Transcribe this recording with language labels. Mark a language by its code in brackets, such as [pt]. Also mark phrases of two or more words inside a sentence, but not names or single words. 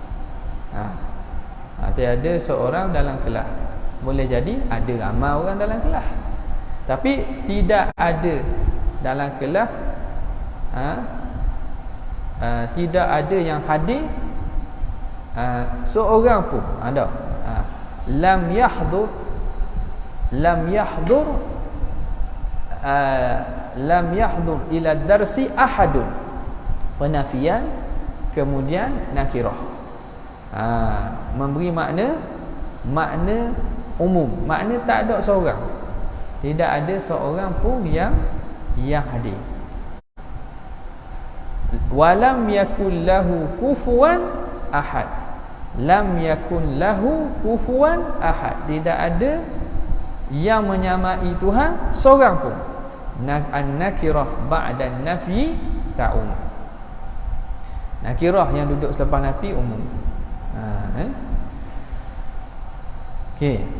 [ms] Tiada seorang dalam kelas. Boleh jadi ada ramai orang dalam kelas. Tapi tidak ada dalam kelas, tidak ada yang hadir seorang pun. Ada. [ar] لم يحضر إلى الدرس أحد. [ms] Penafian kemudian nakirah. Memberi makna umum. Makna tak ada seorang. Tidak ada seorang pun yang hadir. [ar] ولم يقل له كفوا أحد. لم يكن له كفوا أحد. [ms] Tidak ada yang menyamai Tuhan seorang pun. [ar] النكرة بعد نفي تعم. [ms] Nakirah yang duduk selepas nafi umum. Okey.